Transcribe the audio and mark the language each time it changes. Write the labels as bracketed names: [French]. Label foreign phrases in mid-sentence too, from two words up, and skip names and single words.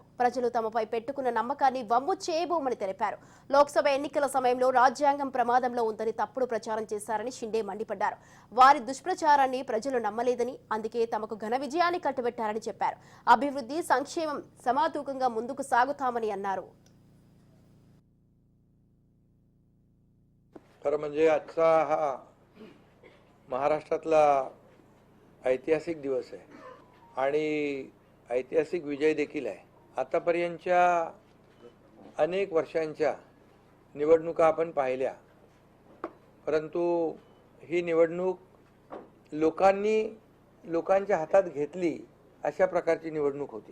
[Telugu] ప్రజలు తమపై పెట్టుకున్న నమ్మకాన్ని వమ్ము చేయబోమని తెలిపారు. లోక్సభ ఎన్నికల సమయంలో రాజ్యాంగం ప్రమాదంలో ఉందని తప్పుడు ప్రచారం చేశారని షిండే మండిపడ్డారు. వారి దుష్ప్రచారాన్ని ప్రజలు నమ్మలేదని, అందుకే తమకు ఘన విజయాన్ని కట్టబెట్టారని చెప్పారు. అభివృద్ధి, సంక్షేమం సమాతూకంగా ముందుకు సాగుతామని అన్నారు. [Marathi] महाराष्ट्रातला ऐतिहासिक दिवस आहे आणि ऐतिहासिक विजय देखील आहे. आतापर्यंतच्या अनेक वर्षांच्या निवडणुका आपण पाहिल्या, परंतु ही निवडणूक लोकांच्या हातात घेतली अशा प्रकारची निवडणूक होती.